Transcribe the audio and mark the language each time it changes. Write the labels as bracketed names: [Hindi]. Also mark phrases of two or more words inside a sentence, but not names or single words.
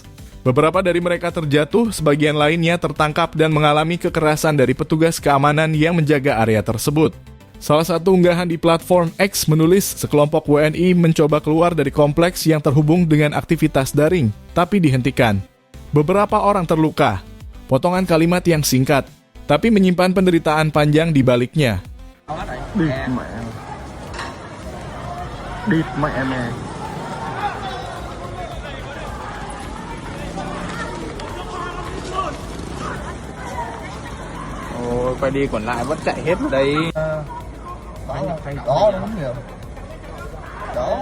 [Indonesian] Beberapa dari mereka terjatuh, sebagian lainnya tertangkap dan mengalami kekerasan dari petugas keamanan yang menjaga area tersebut. Salah satu unggahan di platform X menulis sekelompok WNI mencoba keluar dari kompleks yang terhubung dengan aktivitas daring, tapi dihentikan. Beberapa orang terluka. Potongan kalimat yang singkat, tapi menyimpan penderitaan panjang di baliknya. [Vietnamese] Địt mẹ mày. Ôi, quay đi còn lại vẫn chạy hết ở đây. Đó đúng kìa. Đó.